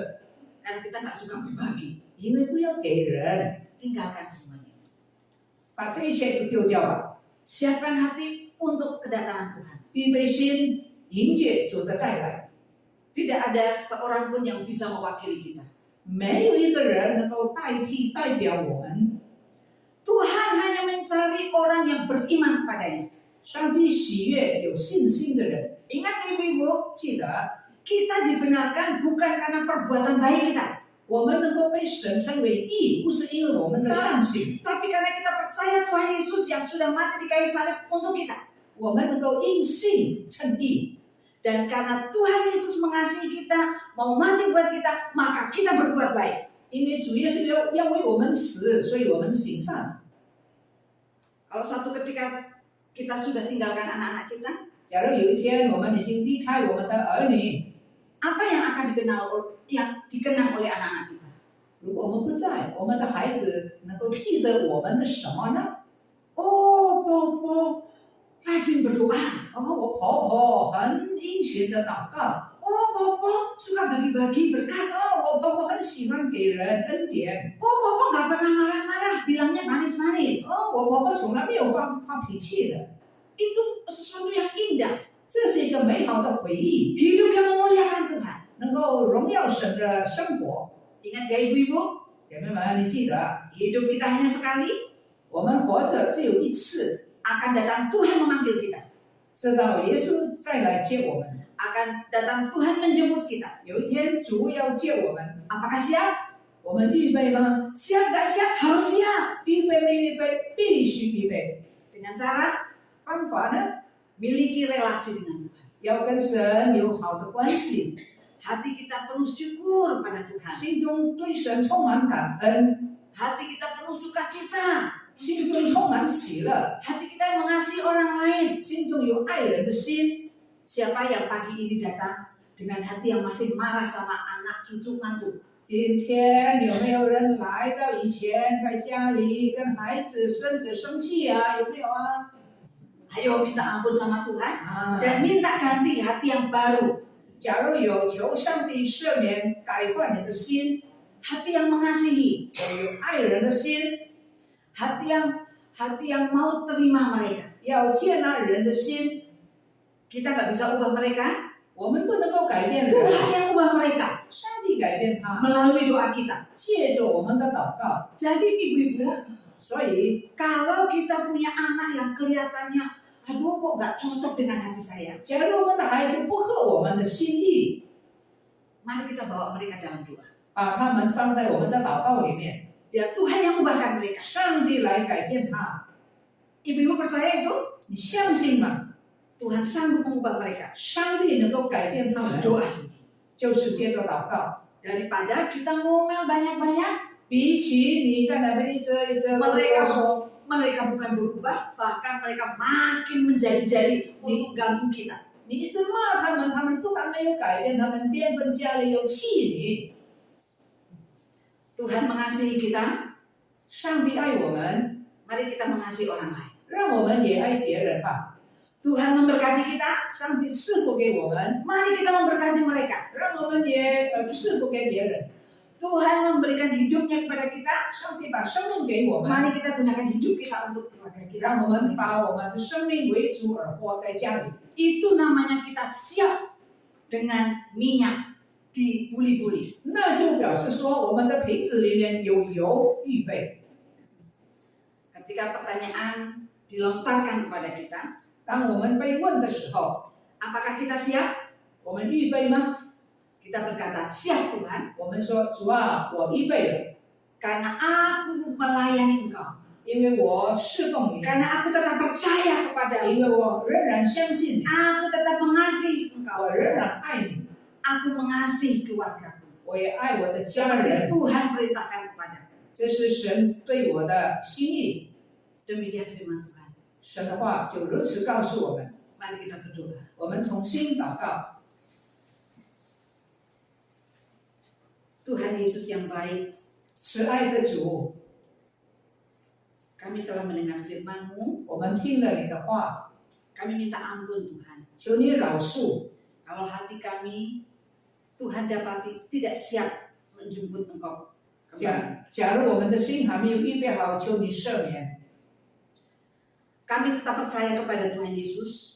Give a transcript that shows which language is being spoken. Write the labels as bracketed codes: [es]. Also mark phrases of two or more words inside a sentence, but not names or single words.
[id] Karena kita nggak suka berbagi. [zh] 因为不要给人， [id] Tinggalkan semuanya. [zh] 把这一切都丢掉了， [id] Siapkan hati untuk kedatangan Tuhan. [zh] 预备心迎接主的再来。 [id] Tidak ada seorang pun yang bisa mewakili kita. [zh] 没有一个人能够代表我们。 [id] Tuhan hanya mencari orang yang beriman kepadanya. [zh] 上帝喜悦有信心的人。 [id] Ingat ibu-ibu, [zh] 记得， [id] kita dibenarkan bukan karena perbuatan baik kita, [zh] 我们能够被神称为义，不是因为我们的善行， [id] tapi karena kita percaya Tuhan Yesus yang sudah mati di kayu salib untuk kita. [zh] 我们能够因信称义。 [id] Dan karena Tuhan Yesus mengasihi kita, mau mati buat kita, maka kita berbuat baik. [zh] 因为主耶稣要为我们死，所以我们行善。 [id] Kalau suatu ketika kita sudah tinggalkan anak-anak kita, [zh] 假如有一天我们已经离开我们的儿女， [id] apa yang akan dikenang oleh anak-anak kita? [zh] 如果我们不在，我们的孩子能够记得我们的什么呢？ [id] Oh, Bobo, rajin berdoa. [zh] 然后我婆婆很殷勤的祷告， [id] Oh, Bobo suka bagi-bagi berkat. [zh] 我婆婆很喜欢给人恩典， [id] Oh, Bobo nggak pernah marah-marah, bilangnya manis-manis. [zh] 我婆婆从来没有发脾气的， [id] Itu sesuatu yang indah. [zh] 这是一个美好的回忆， [id] Hidup yang memuliakan Tuhan. [zh] 能够荣耀神的生活。 [id] Ingat ya ibu-ibu, [zh] 姐妹们，你记得， [id] hidup kita hanya sekali, [zh] 我们活着只有一次， [id] akan datang Tuhan memanggil kita. [zh] 直到耶稣再来接我们。 [id] Akan datang Tuhan menjemput kita. [zh] 有一天主要接我们， [id] Apakah siap? [zh] 我们预备吗？ [id] Siap gak siap? Harus siap. [zh] 预备没预备？必须预备。 [id] Dengan cara [zh] 方法呢？ [id] miliki relasi dengan Tuhan. [zh] 要跟神有好的关系， [id] Hati kita penuh syukur pada Tuhan. [zh] 心中对神充满感恩， [id] Hati kita penuh sukacita. [zh] 心中充满喜乐， [id] Hati kita yang mengasihi orang lain. [zh] 心中有爱人的心。 [id] Siapa yang pagi ini datang dengan hati yang masih marah sama anak, cucu, mantu? [zh] 今天有没有人来到以前在家里跟孩子、孙子生气啊？有没有啊？ [id] Ayo minta ampun sama Tuhan 啊， dan minta ganti hati yang baru. [zh] 假如有求上帝赦免、改换你的心， [id] Hati yang mengasihi. [zh] 有爱人的心， [id] Hati yang mau terima mereka. [zh] 要接纳人的心。 [id] Kita nggak bisa ubah mereka. [zh] 我们不能够改变人， [id] Tuhan yang ubah mereka [zh] 上帝改变他， [id] melalui doa kita. [zh] 借着我们的祷告。 [id] Jadi ibu-ibu, [zh] 所以， [id] kalau kita punya anak yang kelihatannya, aduh kok nggak cocok dengan hati saya, [zh] 假如我们的孩子不合我们的心意， [id] mari kita bawa mereka dalam doa. [zh] 把他们放在我们的祷告里面， [id] Biar Tuhan yang ubahkan mereka. [zh] 上帝来改变他。 [id] Ibu-ibu percaya itu? [zh] 你相信吗？ [id] Tuhan sanggup mengubah mereka. [zh] 上帝能够改变他们， [id] Doa. [zh] 就是接着祷告。 [id] Daripada kita ngomel banyak-banyak, [zh] 比起你在那边一直啰嗦， [id] mereka bukan berubah, bahkan mereka makin menjadi-jadi untuk ganggu kita. [zh] 你一直骂他们，他们不但没有改变，他们变本加厉又气你。 [id] Tuhan mengasihi kita, [zh] 上帝爱我们， [id] mari kita mengasihi orang lain. [zh] 让我们也爱别人吧。 [id] Tuhan memberkati kita, [zh] 上帝赐福给我们， [id] mari kita memberkati mereka. [zh] 让我们也赐福给别人。 [id] Tuhan memberikan hidupnya kepada kita, [zh] 上帝把生命给我们， [id] mari kita gunakan hidup kita untuk keluarga kita. [zh] 让我们把我们的生命为主而活在家里。 [id] Itu namanya kita siap dengan minyak dibuli-buli. [zh] 那就表示说，我们的瓶子里面有油预备。 [id] Ketika pertanyaan dilontarkan kepada kita, [zh] 当我们被问的时候， [id] apakah kita siap? [zh] 我们预备吗？ [id] Kita berkata, siap Tuhan, [zh] 我们说主啊，我预备了， [id] karena aku melayani Engkau. [zh] 因为我侍奉你， [id] Karena aku tetap percaya kepada-Mu. [zh] 因为我仍然相信你， [id] Aku tetap mengasihi Engkau. [zh] 我仍然爱你， [id] Aku mengasihi keluarga-Ku. [zh] 我也爱我的家 [id] Seperti [zh] 人。 [id] Tuhan perintahkan kepada-Ku. [zh] 这是神对我的心意。 [id] Demikian firman Tuhan. [zh] 神的话就如此告诉我们。 [id] Mari kita berdoa. [zh] 我们同心祷告， [id] Tuhan Yesus yang baik, [zh] 慈爱的主， [id] kami telah mendengar firman-Mu. [zh] 我们听了你的话， [id] Kami minta ampun Tuhan. [zh] 求你饶恕。 [id] Kalau hati kami, Tuhan dapati tidak siap menjemput Engkau kembali. [zh] 假如我们的心还没有预备好，求你赦免。 [id] Kami tetap percaya kepada Tuhan Yesus